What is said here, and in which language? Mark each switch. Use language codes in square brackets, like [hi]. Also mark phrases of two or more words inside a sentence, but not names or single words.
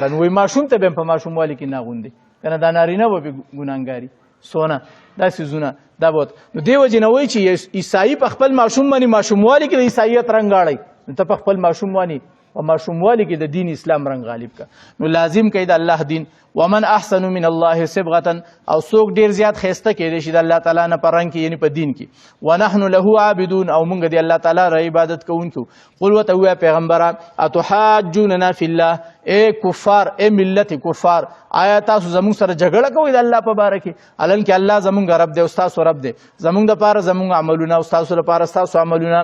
[ps] نو وایي ماشوم ته به هم په ماشوموالي کې نه اغوندي که نه، دا نارینه به پې ګناهګاري سونه دا څیزونه دا به. نو دې وجې نه وایي چې عیسایي په خپل ماشوم باندې ماشوموالي کې د عیسایت رنګ غاړئ، نو ته په خپل ماشوم باندې او ماشوموالي کې د دین اسلام رنګ غالب کا. نو لازم کوي د الله دین. [ar] ومن احسن من الله صبغة، [ps] او څوک ډیر زیات ښایسته کېدی شي د الله تعالی نه په رنګ کې، یعنی په دین کې. [ar] ونحن له عابدون، [ps] او موږ د الله تعالی را عبادت کوونکو. قل ورته ووایه پیغمبره [ar] اتحاجوننا فی الله، [ps] اے کفار، اے ملت کفار، آیا تاسو زموږ سره جګړه کوئ د الله په باره کې؟ الن کې الله زموږ رب دی او ستاسو رب دی، زموږ دپاره زموږ عملونه او ستاسو لپاره ستاسو عملونه.